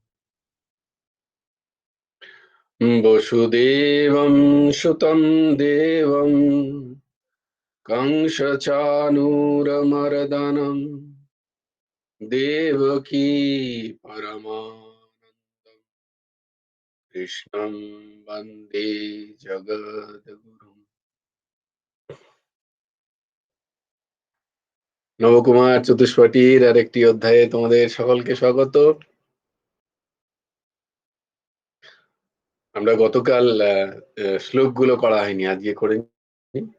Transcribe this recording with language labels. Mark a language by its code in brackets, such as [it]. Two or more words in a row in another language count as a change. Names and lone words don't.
[sa] वसुदेवं सुतं देवं कंसचानूरमर्दनं देवकी परमानन्दं कृष्णं वन्दे जगद्गुरुम्। [bn] নবকুমার চতুষ্পটির আরেকটি অধ্যায়ে তোমাদের সকলকে স্বাগত। আমরা গতকাল শ্লোকগুলো করা হয়নি, আজকে করে নিই।